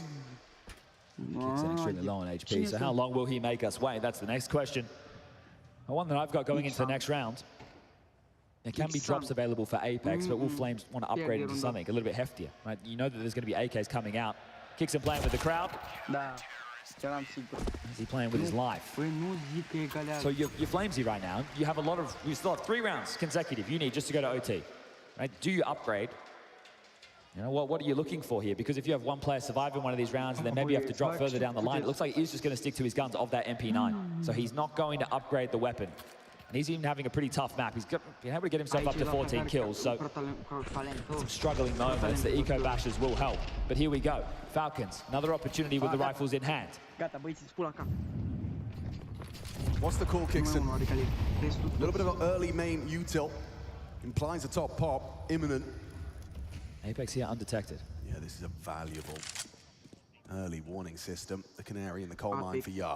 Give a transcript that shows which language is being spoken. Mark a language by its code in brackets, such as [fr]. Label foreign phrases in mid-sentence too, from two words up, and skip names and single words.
[en] Kicks in extremely low on HP, so how long will he make us wait? That's the next question. The one that I've got going into the next round. There can be drops available for Apex, but will Flames want to upgrade into something a little bit heftier, right? You know that there's going to be AKs coming out Kixon playing with the crowd. [ro] Da, eram sigur. [en] Is he playing with his life? [ro] Păi nu zic că egalează. [en] So you're flamesy right now. You still have 3 rounds consecutive you need just to go to OT. Right? Do you upgrade? You know, what are you looking for here? Because if you have one player survive in one of these rounds and then maybe you have to drop further down the line, it looks like he's just going to stick to his guns of that MP9. So he's not going to upgrade the weapon. And he's even having a pretty tough map. He's been able to get himself up to 14 kills, so some struggling moments. The eco bashes will help. But here we go. Falcons, another opportunity with the rifles in hand. [ro] Gata, băieți, spula cap. [en] What's the call, Kixon? A little bit of an early main util. Implies a top pop, imminent. Apex here undetected. Yeah, this is a valuable early warning system. The canary in the coal mine for Yard.